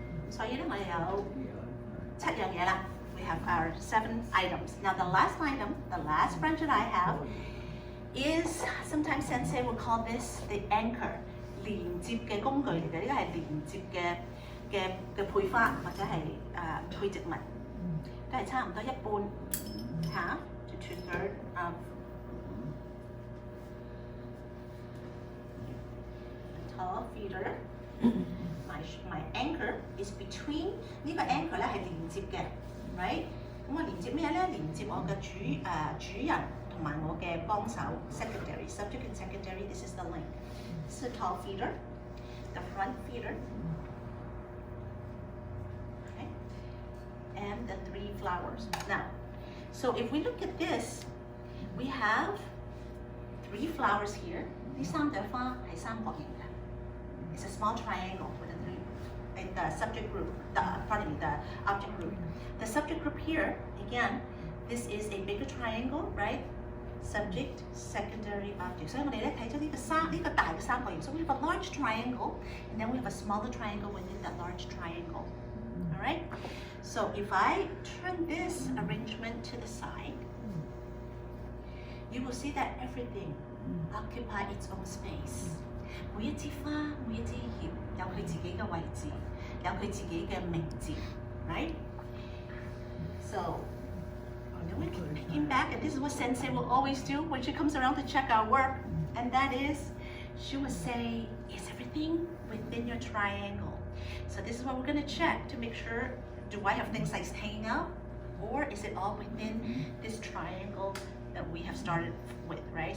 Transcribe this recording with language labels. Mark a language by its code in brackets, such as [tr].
[yue] 所以咧，我哋有7樣嘢啦。 [en] We have our 7 items. Now the last item, the last branch that I have is sometimes Sensei will call this the anchor， [yue] 連接嘅工具嚟嘅。呢個係連接嘅配花或者係配植物，都係差唔多一半， [en] half to 2/3 of the tall feeder. My anchor is between [yue] 呢個 anchor 咧係連接嘅 [en] ，right？ [yue] 咁我連接咩咧？連接我嘅主人同埋我嘅幫手 [en] secondary subject and secondary. This is the link. This is the tall feeder, the front feeder, okay, and the 3 flowers. Now, so if we look at this, we have 3 flowers here. 呢3朵花係三角形嘅。 It's a small triangle with a 3 in the subject group, the object group. The subject group here, again, this is a bigger triangle, right? Subject, secondary, object. [yue] 所以我哋咧睇咗呢個大嘅三角形。 [en] So we have a large triangle, and then we have a smaller triangle within that large triangle. All right? So if I turn this arrangement to the side, you will see that everything occupies its own space. [yue] 每一支花、每一支葉有佢自己嘅位置，有佢自己嘅名字 ，right? [en] So, then we keep picking back, and this is what Sensei will always do when she comes around to check our work, and that is, she will say, "Is everything everything within your triangle. So this is what we're going to check to make sure, do I have things like hanging out, or is it all within this triangle that we have started with, right?